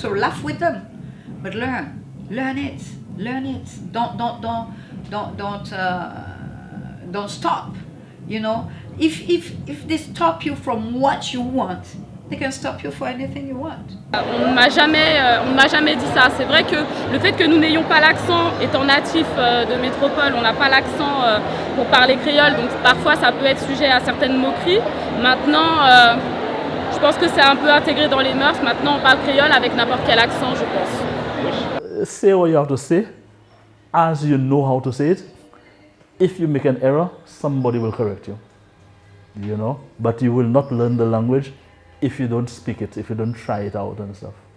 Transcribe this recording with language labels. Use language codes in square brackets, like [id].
[en] So laugh with them, but learn it. Don't stop. If they stop you from what you want, they can stop you for anything you want. [fr] On ne m'a jamais dit ça. C'est vrai que le fait que nous n'ayons pas l'accent, étant natif de métropole, on n'a pas l'accent pour parler créole, donc parfois ça peut être sujet à certaines moqueries. Maintenant, je pense que c'est un peu intégré dans les mœurs. Maintenant, on parle créole avec n'importe quel accent, je pense. [en] Say what you have to say, as you know how to say it. If you make an error, somebody will correct you. But you will not learn the language if you don't speak it, if you don't try it out and stuff.